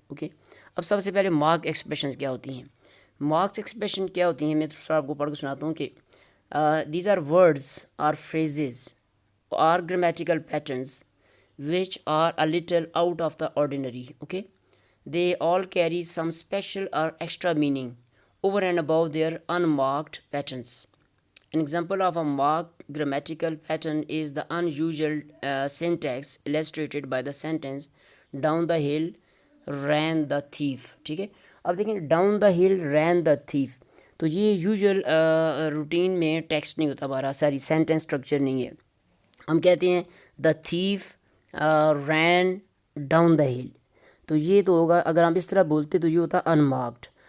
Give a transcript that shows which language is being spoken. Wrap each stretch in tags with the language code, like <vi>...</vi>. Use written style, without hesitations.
<ur>Okay, اب سب سے پہلے مارک ایکسپریشنز کیا ہوتی ہیں. مارکس ایکسپریشن کیا ہوتی ہیں، میں تھوڑا آپ کو پڑھ کے سناتا ہوں کہ</ur> <en>These are words are phrases are grammatical patterns which are a little out of the ordinary. Okay, they all carry some special or extra meaning over and above their unmarked patterns. An example of a marked grammatical pattern is the unusual syntax illustrated by the sentence down the hill ran the thief.</en> <ur>ٹھیک ہے، اب دیکھیں</ur> <en>down the hill ran the thief,</en> <ur>تو یہ usual routine میں text نہیں ہوتا ہمارا، ساری سینٹنس اسٹرکچر نہیں ہے. ہم کہتے ہیں</ur> <en>the thief ran down the hill,</en> <ur>تو یہ تو ہوگا اگر ہم اس طرح بولتے تو یہ ہوتا ان مارکڈ.</ur>